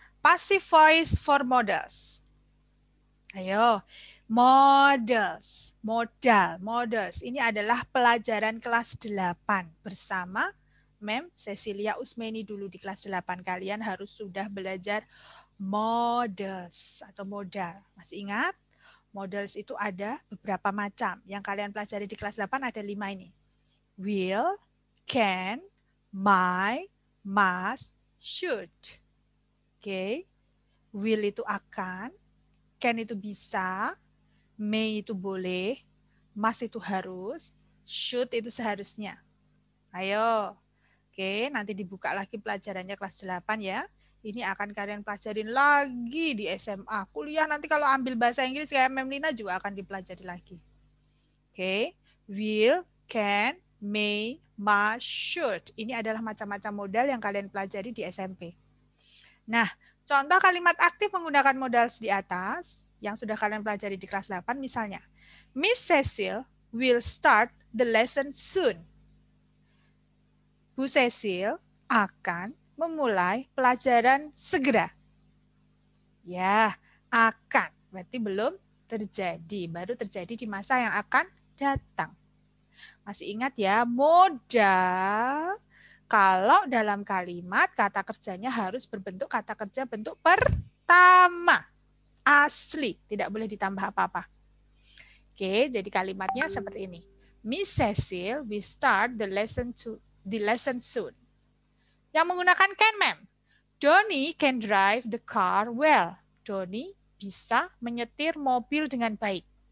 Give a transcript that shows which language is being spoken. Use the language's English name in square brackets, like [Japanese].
[English] Passive voice for modals. [Indonesian] Ayo. Models, modals. Ini adalah pelajaran kelas 8 bersama Mem Cecilia Usmeni dulu di kelas 8. Kalian harus sudah belajar models atau modal. Masih ingat? Models itu ada beberapa macam. Yang kalian pelajari di kelas 8 ada 5 ini. [English] Will, can, might, must, should. [Indonesian] Oke. Will itu akan, can itu bisa, may itu boleh, Must itu harus, should itu seharusnya. Ayo. Oke, nanti dibuka lagi pelajarannya kelas 8 ya. Ini akan kalian pelajarin lagi di SMA. Kuliah nanti kalau ambil bahasa Inggris kayak Mem Lina juga akan dipelajari lagi. Oke, will, can, may, must, should. Ini adalah macam-macam modal yang kalian pelajari di SMP. Nah, contoh kalimat aktif menggunakan modal di atas yang sudah kalian pelajari di kelas 8 misalnya. [English] Miss Cecil will start the lesson soon. [Indonesian] Bu Cecil akan memulai pelajaran segera. Ya, akan. Berarti belum terjadi. Baru terjadi di masa yang akan datang. Masih ingat ya, modal kalau dalam kalimat kata kerjanya harus berbentuk kata kerja bentuk pertama. Asli, tidak boleh ditambah apa-apa. Oke, jadi kalimatnya seperti ini. [English] Miss Cecil will start the lesson soon. [Indonesian] Yang menggunakan [English] can, ma'am. Donnie can drive the car well. [Indonesian] Donnie bisa menyetir mobil dengan baik.